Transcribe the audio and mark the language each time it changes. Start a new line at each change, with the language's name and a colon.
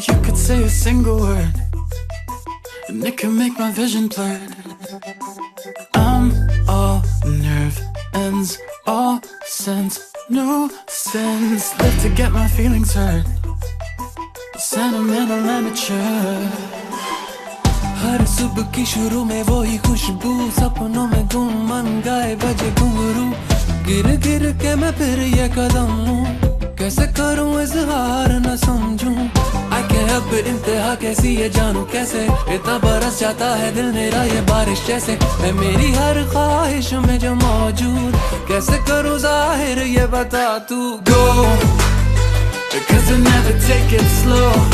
English: You could say a single word, and it can make my vision blurred. I'm all nerve ends, all sense, no sense. Live to get my feelings hurt. Sentimental amateur.
Hindi: हर सुबह की शुरू में वो ही खुशबू, सपनों में गुम मन गाए बजे घुंघरू। गिर गिर के मैं फिर ये कदम लूं, कैसे करूं इजहार न समझूं।
English: I can't help it,
Hindi: इंतहा कैसी ये जानूं कैसे, इतना बरस जाता है दिल मेरा ये बारिश जैसे। है मेरी हर ख्वाहिश में जो मौजूद, कैसे करूं जाहिर ये बता तू।
English: Go, because I never take it slow.